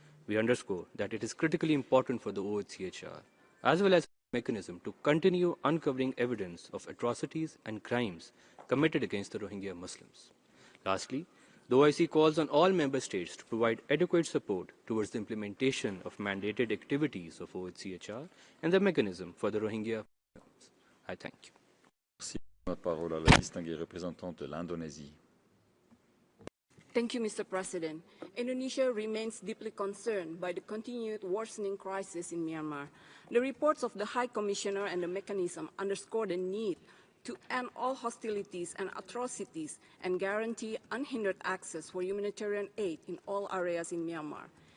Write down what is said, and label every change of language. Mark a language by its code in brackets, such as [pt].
[en] we underscore that it is critically important for the OHCHR, as well as mechanism, to continue uncovering evidence of atrocities and crimes committed against the Rohingya Muslims. Lastly, the OIC calls on all member states to provide adequate support towards the implementation of mandated activities of OHCHR and the mechanism for the Rohingya. I thank you. [fr] Merci. La parole à la distinguée représentante de l'Indonésie. [en] Thank you, Mr. President. Indonesia remains deeply concerned by the continued worsening crisis in Myanmar. The reports of the High Commissioner and the mechanism underscore the need to end all hostilities and atrocities and guarantee unhindered access for humanitarian aid in all areas in Myanmar.